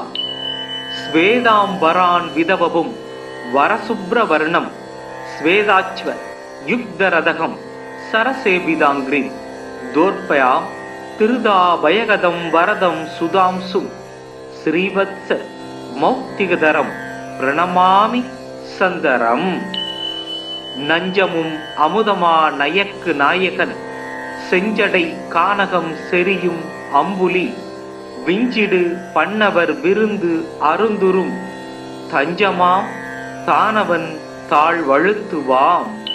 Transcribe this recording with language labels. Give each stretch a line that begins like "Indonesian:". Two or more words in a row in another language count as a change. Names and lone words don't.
Sanskrit: स्वेदाम्बरान् विदवपुं वरशुभ्रवर्णं स्वेदाच्व युग्धरथं सरसेविताङ्घ्रिं दोर्पयां तिरुदाभयगदं वरदं सुधांसुं श्रीवत्स मौक्तिकधरं प्रणमामि सन्दरम्।
Tamil: நஞ்சமும் அமுதமா நயக்கு நாயகன் செஞ்சடை கானகம் செரியும் அம்புலி விஞ்சிடு பண்ணவர் விருந்து அருந்துரும் தஞ்சமாம் தானவன் தாழ்வழுத்துவாம்.